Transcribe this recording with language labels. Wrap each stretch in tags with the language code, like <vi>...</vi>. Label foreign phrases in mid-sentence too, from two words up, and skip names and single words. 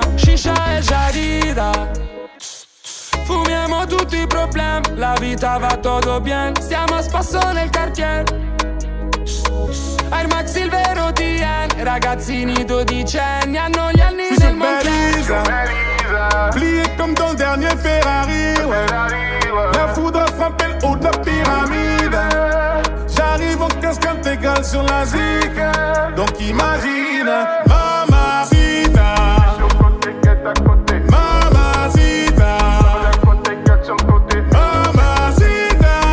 <it>Shisha e Jadida. Fumiamo tutti i problemi, la vita va tutto bien. Stiamo a spasso nel quartier. Air Max il vero TN. Ragazzini dodicenni hanno gli anni del mondiale.</it> <fr>Plié comme dans le dernier Ferrari, ouais. La foudre a frappé le haut de la pyramide. J'arrive en casque intégral sur la zik. Donc imagine, mamacita. Mamacita. Mamacita.</fr>